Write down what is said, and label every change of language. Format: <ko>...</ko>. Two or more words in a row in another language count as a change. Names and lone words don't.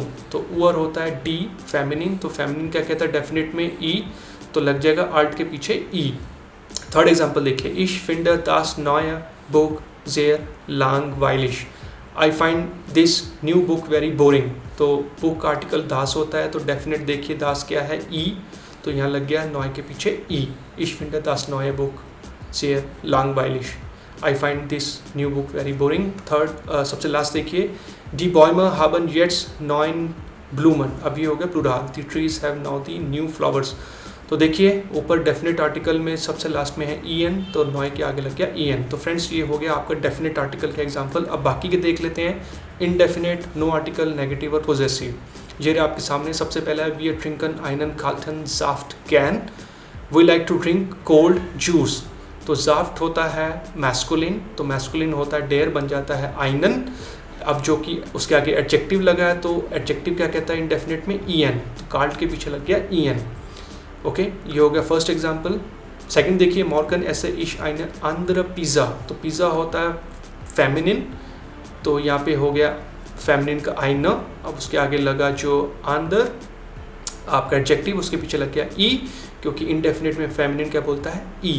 <hi>तो उअर होता है डी फेमिनिन, तो फेमिनिन क्या कहता है, डेफिनेट में ई, तो लग जाएगा अल्ट के पीछे ई।</hi> <en>third example</en> <hi>देखिए,</hi> <de>ich finde das neue Buch sehr langweilig.</de> <en>I find this new book very boring,</en> <hi>तो बुक का आर्टिकल दास होता है, तो डेफिनेट देखिए दास क्या है, ई, तो यहाँ लग गया नॉय के पीछे ई।</hi> <de>Ich finde das neue Buch sehr langweilig.</de> <en>I find this new book very boring.</en> <hi>थर्ड सबसे लास्ट देखिए,</hi> <de>Die Bäume haben jetzt neuen Blumen.</de> <hi>अभी हो गया प्लूरल,</hi> <en>The trees have now the new flowers.</en> <hi>तो देखिए ऊपर</hi> <en>definite article</en> <hi>में सबसे लास्ट में है en, तो नॉय के आगे लग गया en। तो फ्रेंड्स ये हो गया आपका</hi> <en>definite article</en> <hi>का एग्जाम्पल। अब बाकी के देख लेते हैं,</hi> <en>indefinite, no article, negative</en> <hi>और पोजेसिव। ये आपके सामने सबसे पहला है,</hi> <de>wir trinken einen kalten Saft gern.</de> <en>we like to drink cold juice,</en> <hi>तो जाफ्ट होता है मैस्कुलिन, तो मैस्कुलिन होता है डेयर, बन जाता है आइनन। अब जो कि उसके आगे एडजेक्टिव लगा है, तो एडजेक्टिव क्या कहता है इंडेफिनिट में, en, तो काल्ट के पीछे लग गया en। ओके, ये हो गया</hi> <en>first example.</en> <hi>सेकंड देखिए,</hi> <de>morgen esse ich eine andere Pizza,</de> <hi>तो पिज़्ज़ा होता है फेमिनिन, तो यहाँ पे हो गया फेमिनिन का आइना, अब उसके आगे लगा जो अंदर आपका एडजेक्टिव, उसके पीछे लग गया ई, क्योंकि इनडेफिनिट में फेमिनिन क्या बोलता है, ई।</hi>